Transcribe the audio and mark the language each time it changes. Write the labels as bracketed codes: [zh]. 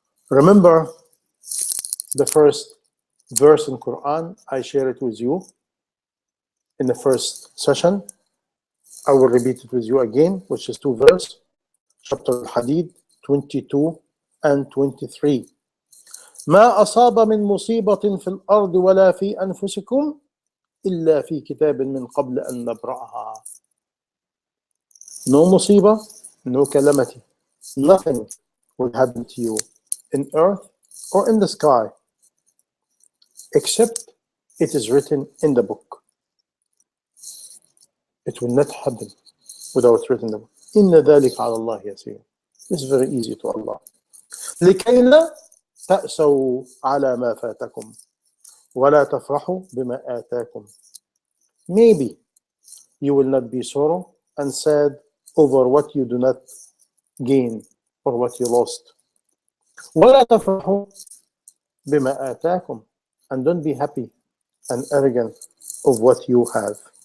[en] Remember the first verse in Quran, I share it with you in the first session. I will repeat it with you again, which is 2 verses, chapter Al-Hadid 22 and 23. [ar] ما أصاب من مصيبة في الأرض ولا في أنفسكم إلا في كتاب من قبل أن نبرأها. [en] No مصيبة, no calamity, nothing will happen to you in earth or in the sky, except it is written in the book. It will not happen without written in the book. [ar] إن ذلك على الله يسير. [en] It's very easy to Allah. [ar] لكي لا تأسوا على ما فاتكم ولا تفرحوا بما آتاكم. [en] Maybe you will not be sorrow and sad over what you do not gain or what you lost. [ar] ولا تفرحوا بما آتاكم, [en] and don't be happy and arrogant of what you have.